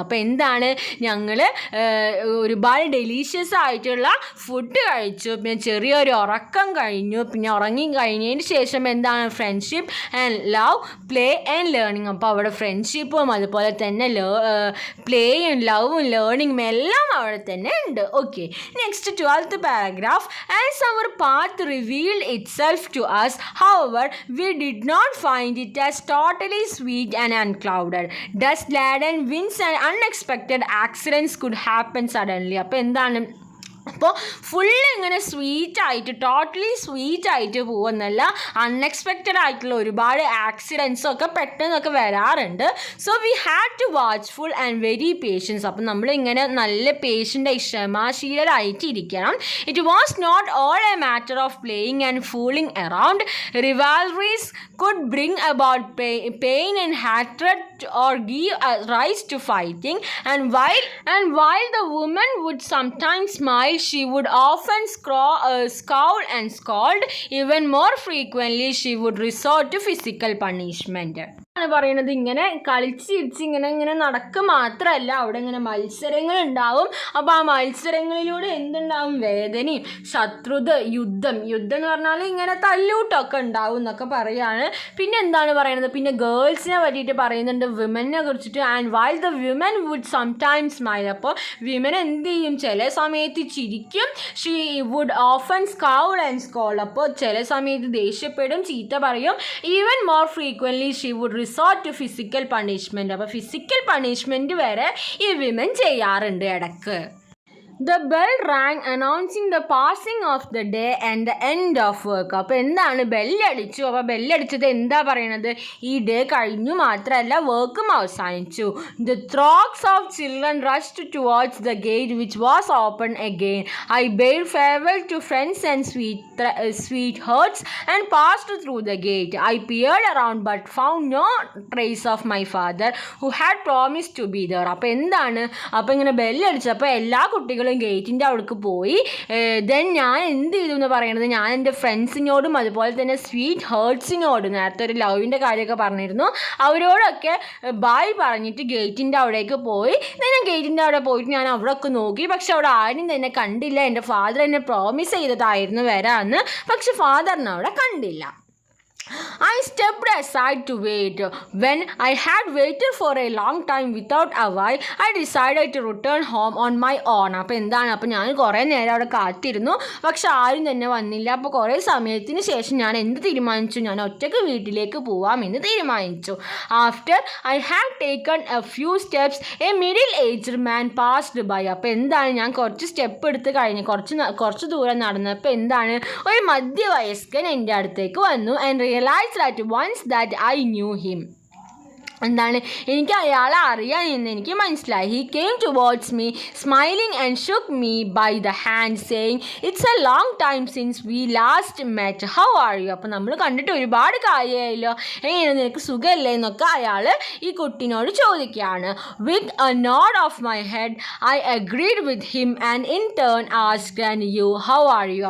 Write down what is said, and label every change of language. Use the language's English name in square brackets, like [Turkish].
[Malayalam] അപ്പോൾ എന്താണ്, ഞങ്ങൾ ഒരുപാട് ഡെലീഷ്യസ് ആയിട്ടുള്ള ഫുഡ് കഴിച്ചു, പിന്നെ ചെറിയൊരു ഉറക്കം കഴിഞ്ഞു, പിന്നെ ഉറങ്ങി കഴിഞ്ഞതിന് ശേഷം എന്താണ് friendship and love, play and learning. അപ്പോൾ അവിടെ ഫ്രണ്ട്ഷിപ്പും അതുപോലെ തന്നെ പ്ലേയും ലവും ലേണിങ്ങും എല്ലാം അവിടെ തന്നെ ഉണ്ട്. [English] Okay, next 12th paragraph. As our path revealed itself to us, however, we did not find it as totally sweet and unclouded. Dust-laden winds and unexpected accidents could happen suddenly. [Malayalam] അപ്പോൾ എന്താണ്, അപ്പോൾ ഫുള്ള് ഇങ്ങനെ സ്വീറ്റായിട്ട് totally സ്വീറ്റായിട്ട് പോകുന്നല്ല, unexpected ആയിട്ടുള്ള ഒരുപാട് ആക്സിഡൻസൊക്കെ പെട്ടെന്നൊക്കെ വരാറുണ്ട്. [English] so we had to watchful and very patience, [Malayalam] അപ്പം നമ്മളിങ്ങനെ നല്ല പേഷ്യൻ്റ് ക്ഷമാശീലരായിട്ട് ഇരിക്കണം. [English] It was not all a matter of playing and fooling around. Rivalries could bring about pain and hatred or give rise to fighting, and while the woman would sometimes smile, she would often scowl and scold. Even more frequently she would resort to physical punishment. [Malayalam] പറയുന്നത് ഇങ്ങനെ കളിച്ചിരിച്ച് ഇങ്ങനെ നടക്കുക മാത്രമല്ല, അവിടെ ഇങ്ങനെ മത്സരങ്ങൾ ഉണ്ടാവും. അപ്പോൾ ആ മത്സരങ്ങളിലൂടെ എന്തുണ്ടാവും, വേദനയും ശത്രുത, യുദ്ധം എന്ന് പറഞ്ഞാൽ ഇങ്ങനെ തല്ലൂട്ടൊക്കെ ഉണ്ടാവും എന്നൊക്കെ പറയാണ്. പിന്നെ എന്താണ് പറയുന്നത്, പിന്നെ ഗേൾസിനെ പറ്റിയിട്ട് പറയുന്നുണ്ട്, വിമനെ കുറിച്ചിട്ട്. [English] and while the women would sometimes smile, [Malayalam] അപ്പോൾ വിമൻ എന്ത് ചെയ്യും, ചില സമയത്ത് ചിരിക്കും. [English] she would often scowl and scold, [Malayalam] അപ്പോൾ ചില സമയത്ത് ദേഷ്യപ്പെടും, ചീത്ത പറയും. [English] even more frequently she would resort to physical punishment, [Malayalam] അപ്പോൾ ഫിസിക്കൽ പണിഷ്മെൻറ്റ് വരെ ഈ വിമൻ ചെയ്യാറുണ്ട് ഇടയ്ക്ക്. [English] The bell rang announcing the passing of the day and the end of work. [Malayalam] അപ്പോൾ എന്താണ്, ബെല്ലടിച്ചു. അപ്പോൾ ബെല്ലടിച്ചത് എന്താ പറയണത്, ഈ ഡേ കഴിഞ്ഞു മാത്രമല്ല വർക്കും അവസാനിച്ചു. [English] The throngs of children rushed towards the gate which was open again. I bade farewell to friends and sweethearts and passed through the gate. I peered around but found no trace of my father who had promised to be there. [Malayalam] അപ്പോൾ എന്താണ്, അപ്പോൾ ഇങ്ങനെ ബെല്ലടിച്ചപ്പോൾ എല്ലാ കുട്ടികളും ഗേറ്റിൻ്റെ അവിടേക്ക് പോയി. Then ഞാൻ എന്ത് ചെയ്തു എന്ന് പറയുന്നത്, ഞാൻ എൻ്റെ ഫ്രണ്ട്സിനോടും അതുപോലെ തന്നെ സ്വീറ്റ് ഹേർട്സിനോടും, നേരത്തെ ഒരു ലവിൻ്റെ കാര്യമൊക്കെ പറഞ്ഞിരുന്നു, അവരോടൊക്കെ ബായ് പറഞ്ഞിട്ട് ഗേറ്റിൻ്റെ അവിടേക്ക് പോയി. ഞാൻ ഗേറ്റിൻ്റെ അവിടെ പോയിട്ട് ഞാൻ അവിടെ ഒക്കെ നോക്കി, പക്ഷെ അവിടെ ആരും തന്നെ കണ്ടില്ല. എൻ്റെ ഫാദർ എന്നെ പ്രോമിസ് ചെയ്തതായിരുന്നു വരാമെന്ന്, പക്ഷെ ഫാദറിനെ അവിടെ കണ്ടില്ല. [English] I stepped aside to wait. When I had waited for a long time without a while, I decided to return home on my own. [Malayalam] അപ്പോൾ ഞാൻ കുറേ നേരം അവിടെ കാത്തിരുന്നു, പക്ഷെ ആരും തന്നെ വന്നില്ല. അപ്പോൾ കുറേ സമയത്തിന് ശേഷം ഞാൻ എന്ത് തീരുമാനിച്ചു? ഞാൻ ഒറ്റയ്ക്ക് വീട്ടിലേക്ക് പോവാമെന്ന് തീരുമാനിച്ചു. [English] After I had taken a few steps, a middle-aged man passed by. [Malayalam] അപ്പോൾ ഞാൻ കുറച്ച് സ്റ്റെപ്പ് എടുത്ത് കഴിഞ്ഞ് കുറച്ച് ദൂരം നടന്നപ്പോൾ ഒരു മധ്യവയസ്കൻ എൻ്റെ അടുത്തേക്ക് വന്നു. [English] And realized at once that I knew him. [Malayalam] എനിക്ക് അയാളെ അറിയാൻ എന്ന് എനിക്ക് മനസ്സിലായി. [English] He came towards me smiling and shook me by the hand saying, "It's a long time since we last met. How are you?" [Malayalam] അപ്പോൾ നമ്മൾ കണ്ടിട്ട് ഒരുപാട് കാര്യമായല്ലോ, എങ്ങനെ നിനക്ക് സുഖമല്ലേ എന്നൊക്കെ അയാൾ ഈ കുട്ടിനോട് ചോദിക്കുകയാണ്. [English] With a nod of my head I agreed with him and in turn asked, "And you, how are you?"